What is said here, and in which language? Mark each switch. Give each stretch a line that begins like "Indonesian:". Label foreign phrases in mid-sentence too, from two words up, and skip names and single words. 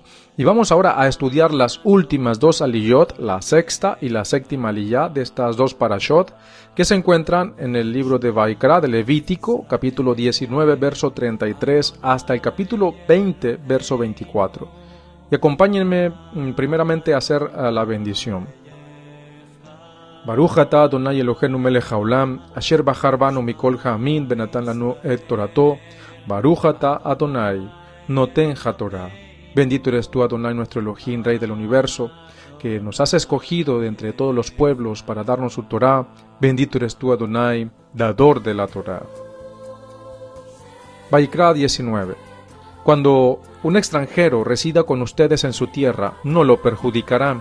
Spanish: Y vamos ahora a estudiar las últimas dos aliyot, la sexta y la séptima aliyá de estas dos parashot, que se encuentran en el libro de Vaikra, de Levítico, capítulo 19, verso 33, hasta el capítulo 20, verso 24. Y acompáñenme primeramente a hacer la bendición.
Hebrew: ברוך אתה אדוני אלוהינו מלך העולם, אשר בחר בנו מכל העמים ונתן לנו את תורתו, ברוך אתה אדוני נותן התורה.
Spanish: Bendito eres tú, Adonai, nuestro Elohim, Rey del universo, que nos has escogido de entre todos los pueblos para darnos su Torah. Bendito eres tú, Adonai, dador de la Torah. Vaikra 19. Cuando un extranjero resida con ustedes en su tierra, no lo perjudicarán.